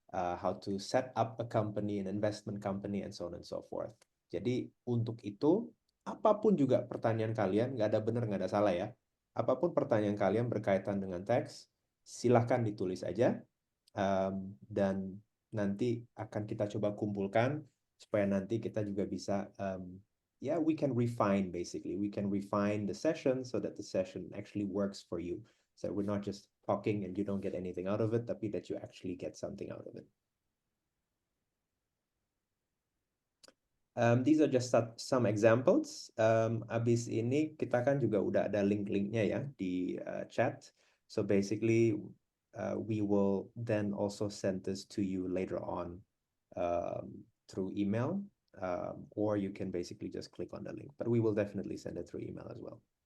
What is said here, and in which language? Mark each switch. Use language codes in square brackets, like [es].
[en] how to set up a company, an investment company, and so on and so forth. [id] Jadi untuk itu, apapun juga pertanyaan kalian, nggak ada benar, nggak ada salah ya. Apapun pertanyaan kalian berkaitan dengan teks, silahkan ditulis aja. Dan nanti akan kita coba kumpulkan supaya nanti kita juga bisa [en] we can refine basically. We can refine the session so that the session actually works for you. So we're not just talking and you don't get anything out of it, tapi that you actually get something out of it. These are just some examples. [id] Abis ini kita kan juga udah ada link-linknya ya di chat. [en] So basically, we will then also send this to you later on through email, or you can basically just click on the link. But we will definitely send it through email as well.